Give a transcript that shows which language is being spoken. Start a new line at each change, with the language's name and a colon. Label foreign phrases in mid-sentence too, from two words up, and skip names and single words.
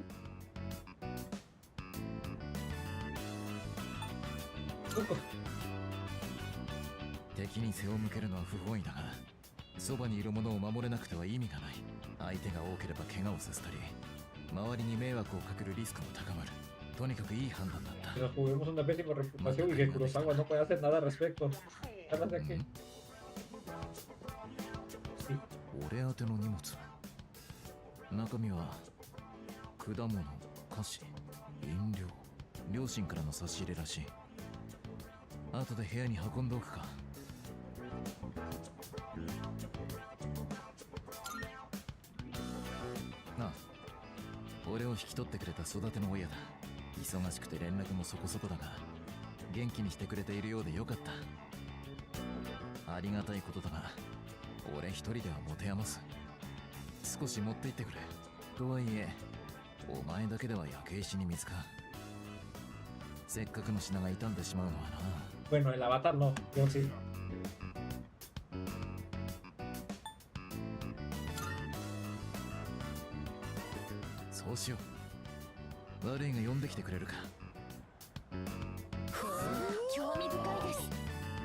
Japanese: 敵に背を向けるのは不本意だが、そばにいる者を守れなくては意味がない。相手が多ければ怪我をさせたり、周りに迷惑をかけるリスクも高まる。とにかくいい判断だった。
Spanish: Tuvimos una pésima reputación y que Kurosawa no puede hacer nada al respecto. ¿Sabes de qué? Sí.
Japanese: 俺宛ての荷物。中身は果物、菓子、飲料、両親からの差し入れらしい。後で部屋に運んでおくか。なあ、俺を引き取ってくれた育ての親だ。忙しくて連絡もそこそこだが、元気にしてくれているようでよかった。ありがたいことだが、俺一人では持て余す。少し持って行ってくれ。とはいえ、お前だけでは焼け石に水か。せっかくの品が傷んでしまうのはな。
Spanish: Bueno, el avatar no, yo sí.
Japanese: そうしよう。悪いが呼んできてくれるか。興味深いです。